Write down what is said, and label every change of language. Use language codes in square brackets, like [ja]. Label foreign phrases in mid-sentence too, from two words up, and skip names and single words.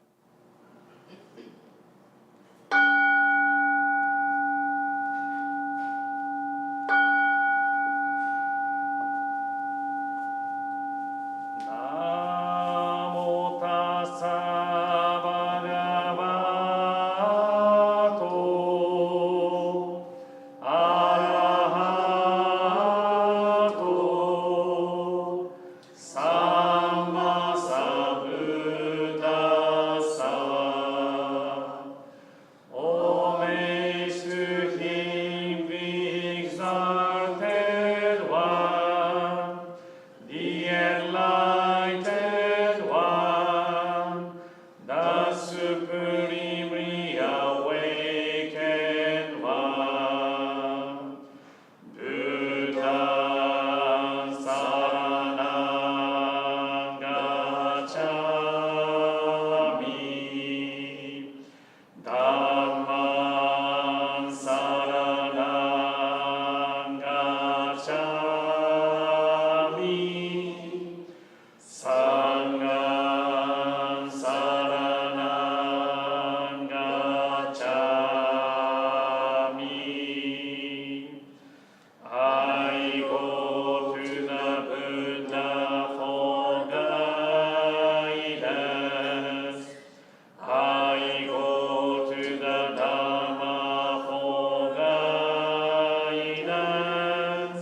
[pi] Namo tassa bhagavato arahato samma sambuddhassa. [en] O may to him be exalted one, the enlightened one, the supremely awakened one. [pi] Buddhaṃ saranam gacchāmi, Dhammam saranam gacchāmi, Sangham saranam gacchāmi. [en] I go to the Buddha for guidance. I go to the Dhamma for guidance.